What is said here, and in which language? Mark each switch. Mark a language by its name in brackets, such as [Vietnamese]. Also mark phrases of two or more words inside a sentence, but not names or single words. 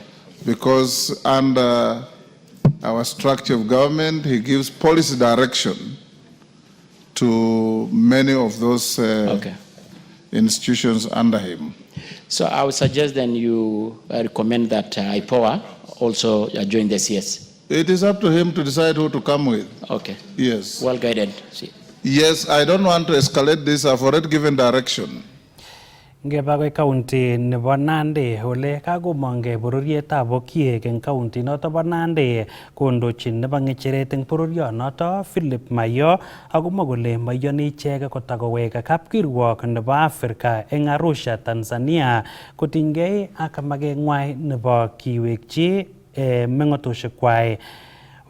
[English] Because under our structure of government, he gives policy direction to many of those institutions under him. So I would suggest then you recommend that IPOA also join the CS. It is up to him to decide who to come with. Okay. Yes. Well guided. Yes, I don't want to escalate this. I've already given direction. [Kalenjin] Ngebagwe county nebo Nandi ole kagomonge bororietab Okiek eng county noto bo Nandi kondochin nebo ngecheret eng bororionoto Philip Mayo agomwa kole mayoni ichek kotagowek kapkirwok nebo Afrika eng Arusha, Tanzania kotinygei ak magengwai nebo kiwekchi mengotoshekwai.